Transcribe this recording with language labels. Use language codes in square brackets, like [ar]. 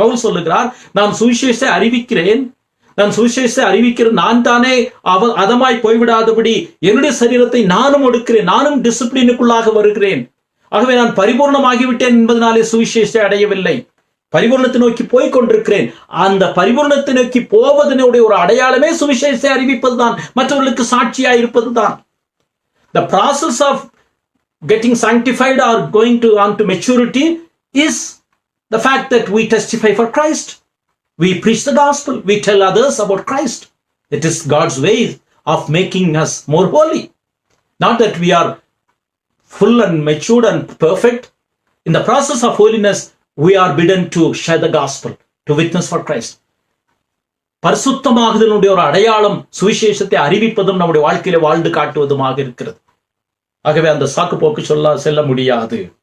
[ta] பவுல் சொல்லுகிறார் நான் சுவிசேஷத்தை அறிவிக்கிறேன், நான் சுவிசேஷத்தை அறிவிக்கிறேன், நான் தானே அதமாய் போய்விடாதபடி என்னுடைய சரீரத்தை நானும் ஒடுக்கிறேன், நானும் டிசிப்ளினுக்குள்ளாக வருகிறேன். ஆகவே நான் பரிபூர்ணமாகிவிட்டேன் என்பதனாலே சுவிசேஷத்தை அடையவில்லை, பரிபூர்ணத்தை நோக்கி போய் கொண்டிருக்கிறேன். அந்த பரிபூர்ணத்தை நோக்கி போவதனுடைய ஒரு அடையாளமே சுவிசேஷத்தை அறிவிப்பதுதான், மற்றவர்களுக்கு சாட்சியா இருப்பதுதான். [en] The process of getting sanctified or going on to maturity is the fact that we testify for Christ. We preach the gospel. We tell others about Christ. It is God's way of making us more holy. Not that we are full and matured and perfect. In the process of holiness, we are bidden to share the gospel, to witness for Christ. [ta] பரிசுத்தமாகுதலுடைய ஒரு அடையாளம் சுவிசேஷத்தை அறிவிப்பதும் நம்முடைய வாழ்க்கையில வாழ்ந்து காட்டுவதுமாக இருக்கிறது. ஆகவே அந்த சாக்கு போக்கு செல்ல முடியாது.